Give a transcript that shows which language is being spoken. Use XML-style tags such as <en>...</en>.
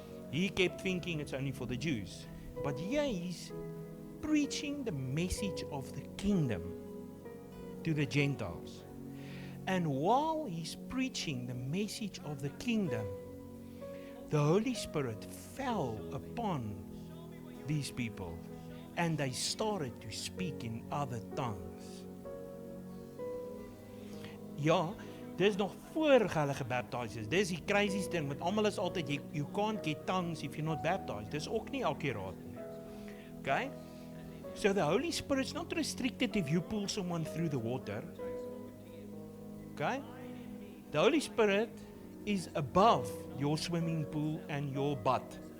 <en>He kept thinking it's only for the Jews. But here he's preaching the message of the kingdom to the Gentiles. And while he's preaching the message of the kingdom, the Holy Spirit fell upon these people, and they started to speak in other tongues.</en> <af>Ja, dis nog voor hulle gebaptized is. Dis die crazy ding, met almal is altyd,</af> <en>you can't get tongues if you're not baptized.</en> <af>Dis ook nie akkuraat nie.</af> <en>Okay? So the Holy Spirit's not restricted if you pull someone through the water. Okay? The Holy Spirit is above your swimming pool and your butt.</en>